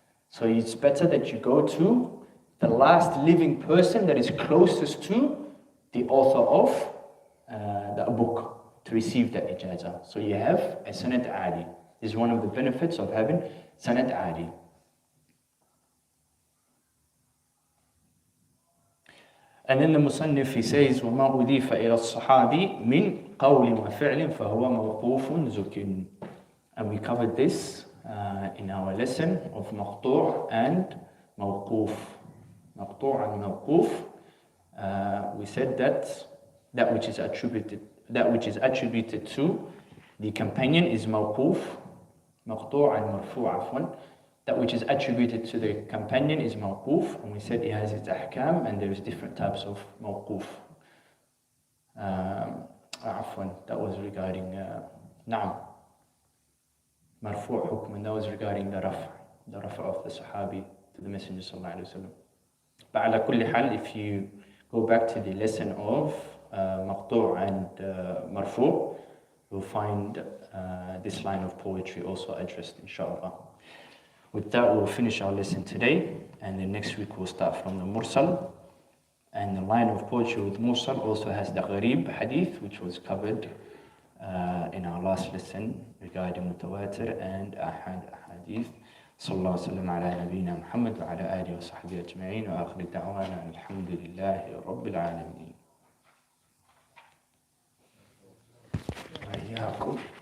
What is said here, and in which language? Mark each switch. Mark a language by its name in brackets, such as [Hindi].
[English] So it's better that you go to the last living person that is closest to the author of the book to receive the ijazah. So you have a sanad ali. This is one of the benefits of having sanad ali. And then the Musannif, he says, [Arabic] وَمَا أُضِيفَ إِلَى الصَّحَابِ مِنْ قَوْلٍ وَفِعْلٍ فَهُوَ مَوْقُوفٌ زُكٍ. [English] And we covered this in our lesson of مقطوع and موقوف. [Arabic] مقطوع and موقوف. [English] We said that which is attributed to the companion is موقوف. [Arabic] مقطوع and مرفوع عفوا. [English] That which is attributed to the companion is mawquf, and we said it has its ahkam, and there's different types of mawquf. That was regarding na'am. Marfu' hukm, and that was regarding the raf' of the sahabi to the Messenger sallallahu alaihi wasallam. But ala kulli hal, if you go back to the lesson of maqtu' and marfu', you'll find this line of poetry also addressed, inshallah. With that, we'll finish our lesson today, and then next week we'll start from the mursal. And the line of poetry with mursal also has the gharib hadith, which was covered in our last lesson regarding mutawatir and ahad hadith. [Arabic] صلى الله وسلم على نبينا محمد وعلى آله وصحبه أجمعين وآخر دعوانا الحمد لله رب العالمين. وإياكم.